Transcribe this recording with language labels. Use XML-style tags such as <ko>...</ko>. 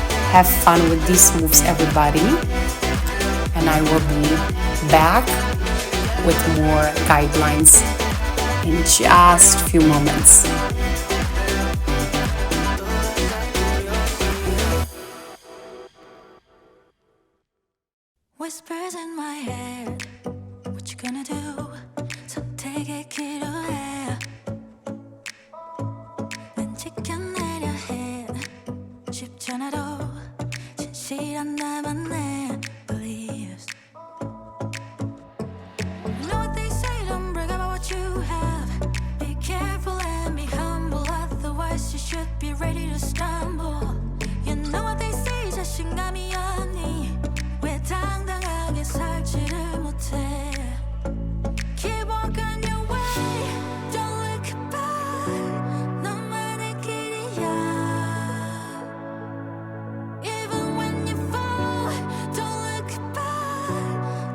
<en>Have fun with these moves, everybody. And I will be back with more guidelines in just a few moments. Whispers in my head, what you gonna do?</en> <ko>선택의 기로에 지켜내려 해. 쉽지 않아도 진실한 나만의</ko> <en>beliefs. You know what they say, don't brag about what you have. Be careful and be humble, otherwise you should be ready to stumble. You know what they say,</en> <ko>자신감이 없니? 왜 당당하게 살지를 못해?</ko> <en>Keep walking your way, don't look back.</en> <ko>너만의 길이야.</ko> <en>Even when you fall, don't look back.</en>